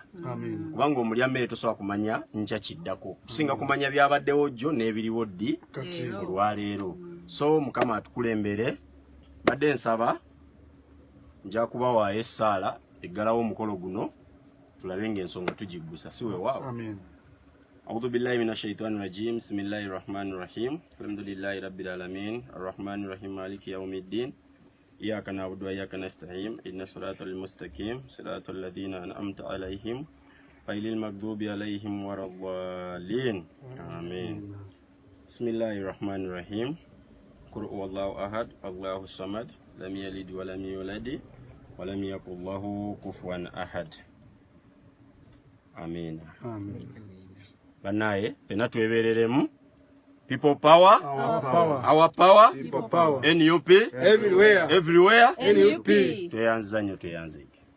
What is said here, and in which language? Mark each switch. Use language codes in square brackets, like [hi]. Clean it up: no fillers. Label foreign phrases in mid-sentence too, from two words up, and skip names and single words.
[lg] Kubanga omulya mmere tosobola kumanya nkya kiddako. Tusinga kumanya byabaddewo jjo n'ebiriwo ddi olwaleero. So Mukama atukulembere. Badde nsaba nja kubawaayo essaala eggalawo omukolo guno tulabe ng'ensonga tugiggusa si weewaawo. [ar] أعوذ بالله من الشيطان الرجيم بسم الله الرحمن الرحيم الحمد لله رب العالمين الرحمن الرحيم مالك يوم الدين إياك نعبد وإياك نستعين إن الصراط المستقيم صراط الذين أنعمت عليهم غير المغضوب عليهم ولا الضالين آمين. بسم الله الرحمن الرحيم قل هو الله أحد الله الصمد لم يلد ولم يولد ولم يكن له كفوا أحد آمين. [lg] Banaye fena twebereremu [en] people power our power People power. NUP Everywhere. everywhere NUP. [lg] Tuyanze nnyo tuyanze.